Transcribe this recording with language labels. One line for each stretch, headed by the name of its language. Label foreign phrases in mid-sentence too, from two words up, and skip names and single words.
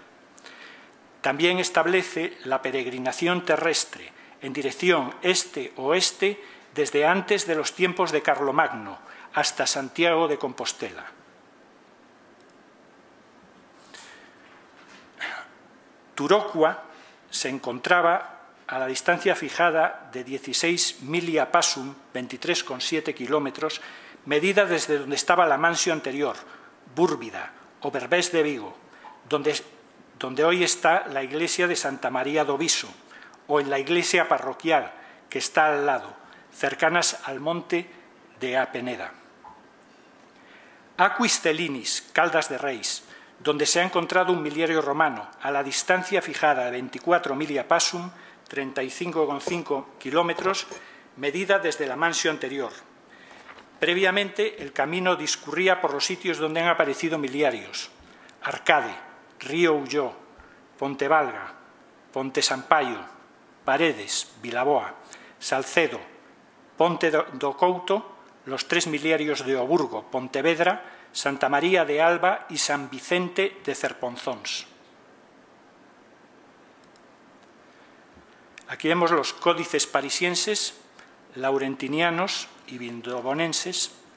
Spanish: También establece la peregrinación terrestre en dirección este-oeste desde antes de los tiempos de Carlomagno hasta Santiago de Compostela. Turocua se encontraba a la distancia fijada de 16
Latin: milia passum,
Spanish: 23,7 kilómetros, medida desde donde estaba la mansio anterior, Búrbida o Berbés de Vigo, donde hoy está la iglesia de Santa María do Viso, o en la iglesia parroquial, que está al lado, cercanas al monte de Apeneda. Aquis Celinis, Caldas de Reis, donde se ha encontrado un miliario romano a la distancia fijada de 24
Latin: milia passum,
Spanish: 35,5 kilómetros, medida desde la mansio anterior. Previamente, el camino discurría por los sitios donde han aparecido miliarios: Arcade, Río Ulló, Ponte Valga, Ponte Sampaio, Paredes, Vilaboa, Salcedo, Ponte do Couto, los tres miliarios de Oburgo, Pontevedra, Santa María de Alba y San Vicente de Cerponzóns. Aquí vemos los códices parisienses, laurentinianos y vindobonenses.